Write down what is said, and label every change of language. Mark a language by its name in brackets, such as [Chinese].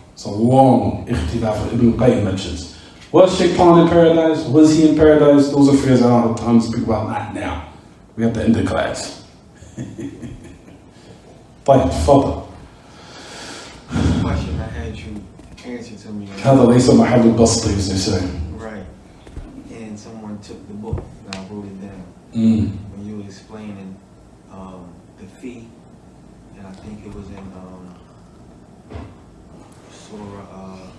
[English] It's a long ikhtilaf that Ibn Qayyim mentions. Was Shaitan in paradise? Was he in paradise? Those affairs I don't have time to speak about, not now. We have to end the class. [Arabic] طيب تفضل. [English] The question I had you answer to me. [Arabic] هذا ليس محل البسط, [English] as they say. Right. And someone took the book and I wrote it down. When you were explaining the fee, and I think it was in Surah